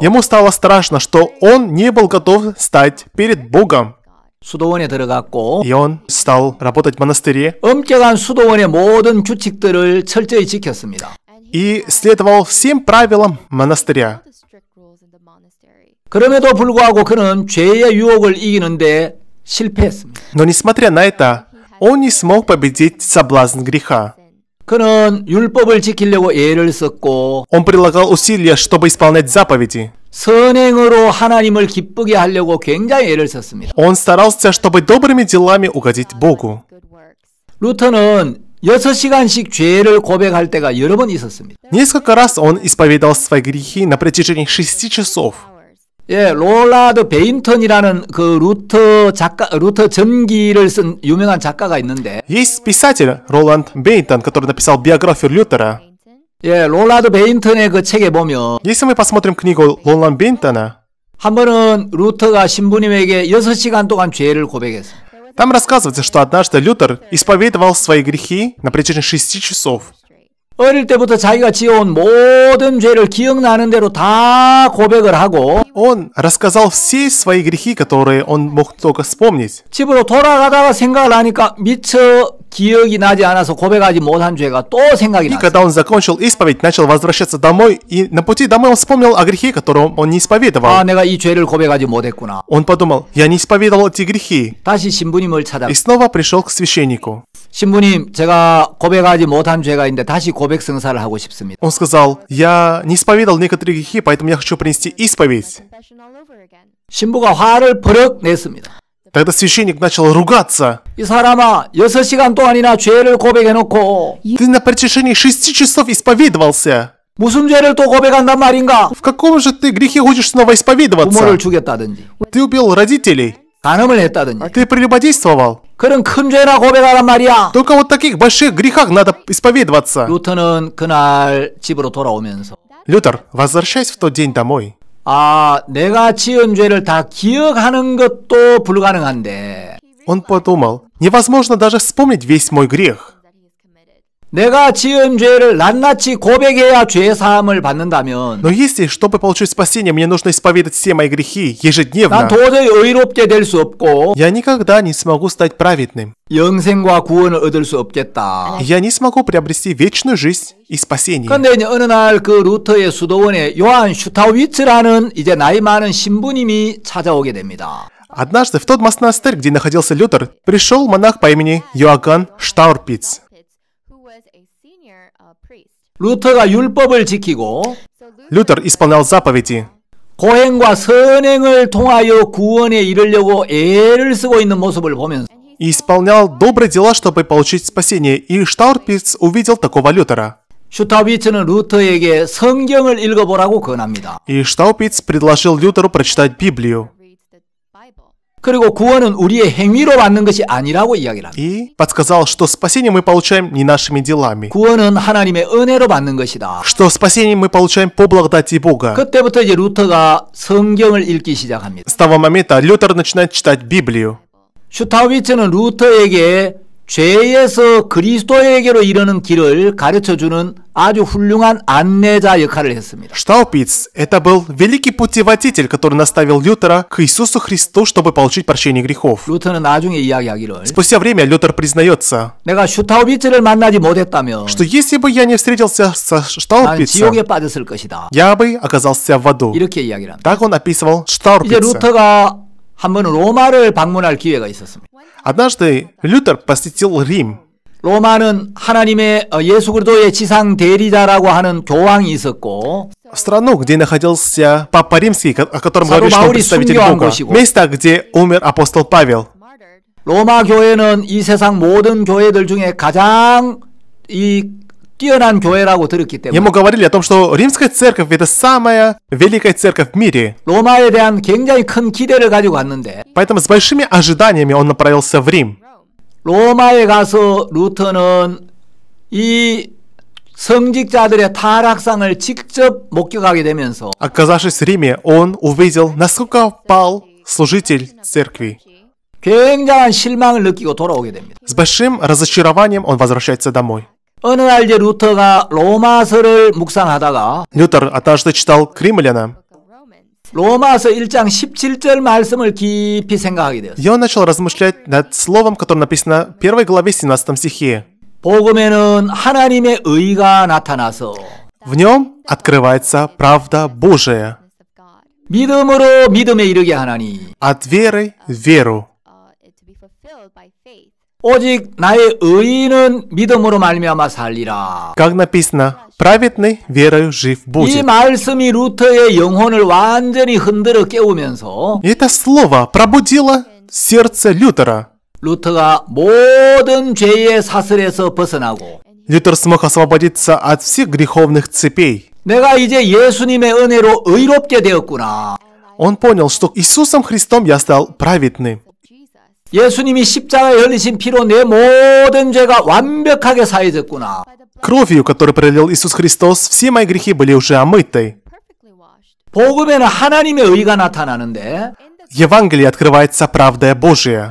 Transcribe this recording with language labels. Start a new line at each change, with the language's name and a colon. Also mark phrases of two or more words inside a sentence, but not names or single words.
Russian: Ему стало страшно, что он не был готов стать перед Богом.
Korean: 수도원에 들어갔고
Russian: И он стал работать в монастыре
Korean: 엄격한 수도원의 모든 규칙들을 철저히 지켰습니다.
Russian: и следовал всем правилам монастыря.
Korean: 그럼에도 불구하고 그는 죄의 유혹을 이기는데 실패했습니다.
Russian: Но несмотря на это, он не смог победить соблазн греха.
Korean: 그는 율법을 지키려고 애를 썼고
Russian: Он прилагал усилия, чтобы исполнять заповеди.
Korean: 선행으로 하나님을 기쁘게 하려고 굉장히 애를 썼습니다.
Russian: Он старался, чтобы добрыми делами угодить Богу.
Korean: 루터는 6시간씩 죄를 고백할 때가 여러 번 있었습니다.
Russian: Несколько раз он исповедовал свои грехи на протяжении 6 часов.
Korean: 예, 롤라드 베인턴이라는 그 루터 전기를 쓴 유명한 작가가 있는데,
Russian: Есть писатель Роланд Бейнтон, который написал биографию Лютера.
Korean: 예, 롤라드 베인턴의 그 책에 보면,
Russian: Если мы посмотрим книгу Роланда Бейнтона,
Korean: 한 번은 루터가 신부님에게 6시간 동안 죄를 고백했어요.
Russian: там рассказывается, что однажды Лютер исповедовал свои грехи на протяжении 6 часов.
Korean: 어릴 때부터 자기가 지어온 모든 죄를 기억나는 대로 다 고백을 하고
Russian: Он рассказал все свои грехи, которые он мог только вспомнить.
Korean: 집으로 돌아가다가 생각을 하니까 미처 기억이 나지 않아서 고백하지 못한 죄가 또 생각이
Russian: И
Korean: 났어요.
Russian: когда он закончил исповедь, начал возвращаться домой, и на пути домой он вспомнил о грехе, которого он не исповедовал.
Korean: 아, 내가 이 죄를 고백하지 못했구나.
Russian: Он подумал: я не исповедовал эти грехи.
Korean: 다시 신부님을 찾아
Russian: И снова пришел к священнику.
Korean: 신부님, 제가 고백하지 못한 죄가 있는데 다시 고백 성사를 하고 싶습니다.
Russian: Он сказал, я не исповедал некоторые грехи, поэтому я хочу принести исповедь.
Korean: 신부가 화를 버럭 냈습니다.
Russian: Тогда священник начал ругаться.
Korean: 이 사람아, 6시간 동안이나 죄를 고백해놓고
Russian: Ты на протяжении 6 часов исповедовался.
Korean: 무슨 죄를 또 고백한단 말인가?
Russian: В каком же ты грехе хочешь снова исповедоваться?
Korean: 부모를 죽였다든지
Russian: Ты убил родителей.
Korean: 간음을 했다든지
Russian: Ты прелюбодействовал.
Korean: 그런 큰 죄나 고백하란 말이야.
Russian: Только вот в таких больших грехах надо исповедоваться.
Korean: 루터는 그날 집으로 돌아오면서
Russian: Лютер, возвращаясь в тот день домой,
Korean: 내가 지은 죄를 다 기억하는 것도 불가능한데
Russian: он подумал, невозможно даже вспомнить весь мой грех.
Korean: 내가 지은 죄를 낱낱이 고백해야 죄 사함을 받는다면
Russian: Но если, чтобы получить спасение, мне нужно исповедать все мои грехи
Korean: 난
Russian: ежедневно,
Korean: 도저히 의롭게 될 수 없고
Russian: я никогда не смогу стать праведным.
Korean: 영생과 구원을 얻을 수 없겠다.
Russian: Я не смогу приобрести вечную жизнь и спасение.
Korean: 그런데 이제 어느 날 그 루터의 수도원에 요한 슈타우비츠라는 이제 나이 많은 신부님이 찾아오게 됩니다.
Russian: Однажды в тот монастырь, где находился Лютер, пришел монах по имени Йоганн Штаурпиц.
Korean: 루터가 율법을 지키고
Russian: Лютер исполнял заповеди.
Korean: 고행과 선행을 통하여 구원에 이르려고 애를 쓰고 있는 모습을 보면서
Russian: И исполнял добрые дела, чтобы получить спасение. И Штаурпиц увидел такого Лютера.
Korean: 슈타우비츠는 루터에게 성경을 읽어보라고 권합니다.
Russian: И Штаурпиц предложил Лютеру прочитать Библию.
Korean: 그리고 구원은 우리의 행위로 받는 것이 아니라고 이야기를 합니다.
Russian: И подсказал, что спасение мы получаем не нашими делами.
Korean: 구원은 하나님의 은혜로 받는 것이다.
Russian: Что спасение мы получаем по благодати Бога.
Korean: 그때부터 이제 루터가 성경을 읽기 시작합니다.
Russian: С того момента Лютер начинает читать Библию.
Korean: 슈타우비츠는 루터에게 죄에서 그리스도에게로 이르는 길을 가르쳐주는 아주 훌륭한 안내자 역할을 했습니다.
Russian: Штаупиц – это был великий путеводитель, который наставил Лютера к Иисусу Христу, чтобы получить прощение грехов.
Korean: 루터는 나중에 이야기하기를
Russian: Спустя время Лютер признается,
Korean: 내가 슈타우비츠를 만나지 못했다면
Russian: что если бы я не встретился со
Korean: 난
Russian: Штаупицем,
Korean: 지옥에 빠졌을 것이다.
Russian: я бы оказался в аду.
Korean: 이렇게 이야기를 합니다.
Russian: Так он описывал
Korean: 이제
Russian: Штаурпица.
Korean: 루터가 한 번은 로마를 방문할 기회가 있었습니다.
Russian: Однажды Лютер посетил Рим.
Korean: 로마는 하나님의 예수 그리스도의 지상 대리자라고 하는 교황이 있었고
Russian: В страну, где находился Папа Римский, о котором
Korean: Саду
Russian: говорили, что он
Korean: Баул이
Russian: представитель
Korean: 순교한
Russian: Бога.
Korean: 곳이고.
Russian: Место, где умер апостол Павел.
Korean: 로마 교회는 이 세상 모든 교회들 중에 가장 뛰어난 교회라고 들었기 때문에
Russian: Ему говорили о том, что римская церковь – это самая великая церковь в мире.
Korean: 로마에 대한 굉장히 큰 기대를 가지고 갔는데
Russian: Поэтому с большими ожиданиями он направился в Рим.
Korean: 로마에 가서 루터는 이 성직자들의 타락상을 직접 목격하게 되면서
Russian: Оказавшись в Риме, он увидел, насколько пал служитель церкви.
Korean: 굉장한 실망을 느끼고 돌아오게 됩니다.
Russian: С большим разочарованием он возвращается домой.
Korean: 어느 날 이제 루터가 로마서를 묵상하다가
Russian: Лютер однажды читал к римлянам,
Korean: 로마서 1장 17절 말씀을 깊이 생각하게 되었어요.
Russian: и он начал размышлять над словом, которое написано в 1 главе 17 стихе.
Korean: 복음에는 하나님의 의가 나타나서
Russian: В нем открывается правда Божия.
Korean: 믿음으로 믿음에 이르게 하나니
Russian: От веры в веру.
Korean: 오직 나의 의인은 믿음으로 말미암아 살리라.
Russian: Как написано, праведный верою жив
Korean: 이
Russian: будет.
Korean: 말씀이 루터의 영혼을 완전히 흔들어 깨우면서
Russian: И это слово пробудило сердце Лютера.
Korean: 루터가 모든 죄의 사슬에서 벗어나고
Russian: Лютер смог освободиться от всех греховных цепей.
Korean: 내가 이제 예수님의 은혜로 의롭게 되었구나.
Russian: Он понял, что Иисусом Христом я стал праведным.
Korean: 예수님이 십자가에 흘리신 피로 내 모든 죄가 완벽하게 사해졌구나.
Russian: Кровью, которую пролил Иисус Христос, все мои грехи были уже омыты.
Korean: 복음에는 하나님의 의가 나타나는데
Russian: В Евангелии открывается правда Божия.